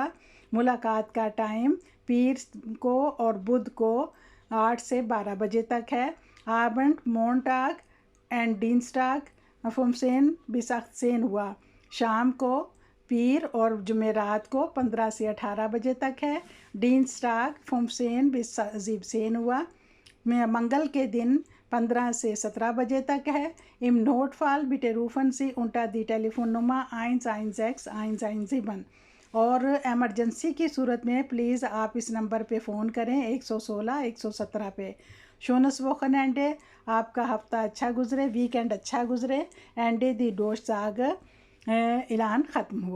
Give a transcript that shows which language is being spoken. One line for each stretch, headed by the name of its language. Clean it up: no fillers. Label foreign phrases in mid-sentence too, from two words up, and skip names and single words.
Urdu: ملاقات کا ٹائم پیر کو اور بدھ کو 8 سے 12 بجے تک ہے.
German: Abend Montag and Dienstag 15 bis 18 Uhr.
Urdu: شام کو پیر اور جمعرات کو 15 سے 18 بجے تک ہے.
German: Dienstag 15 bis 17 Uhr.
Urdu: منگل کے دن 15 سے 17 بجے تک ہے.
German: Im Notfall bitte rufen Sie unter die Telefonnummer 116 117.
Urdu: اور ایمرجنسی کی صورت میں پلیز آپ اس نمبر پہ فون کریں 116 117 پہ.
German: Schönes Wochenende,
Urdu: آپ کا ہفتہ اچھا گزرے، ویکینڈ اچھا گزرے.
German: Ende die Durchsage
Urdu: اعلان ختم ہوا.